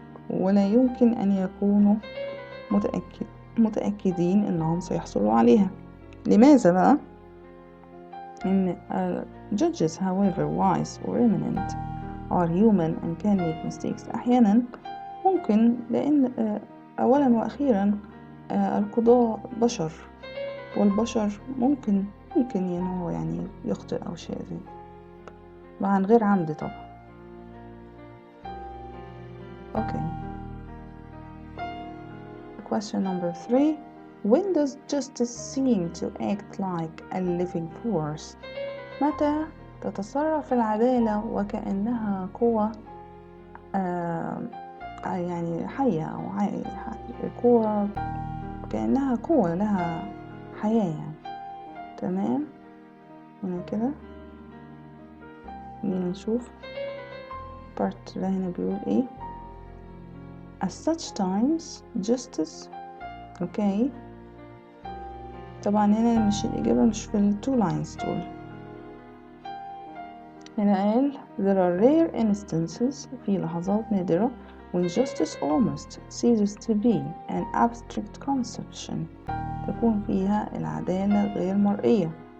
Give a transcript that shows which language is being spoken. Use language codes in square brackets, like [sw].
[ar] ولا يمكن أن يكونوا متأكدين أنهم سيحصلوا عليها. لماذا بقى؟ إن [en] judges however wise or eminent are human and can make mistakes. [ar] أحيانا ممكن لأن أولا وأخيرا القضاء بشر، والبشر ممكن هو يعني يخطئ أو شيء زي عن غير عمد طبعا. [en] Okay. Question number 3 when does justice seem to act like a living force؟ [ar] متى تتصرف العدالة وكأنها قوة يعني حية أو قوة، كأنها قوة لها حياة يعني. تمام. هنا كده نشوف part ده هنا بيقول ايه. [en] At such times justice. [ar] اوكي طبعا هنا مش الإجابة مش في ال2 lines دول. [en] هنا قال there are rare instances [ar] في لحظات نادرة [en] when justice almost ceases to be an abstract conception. [ar] تكون فيها العدالة غير مرئية.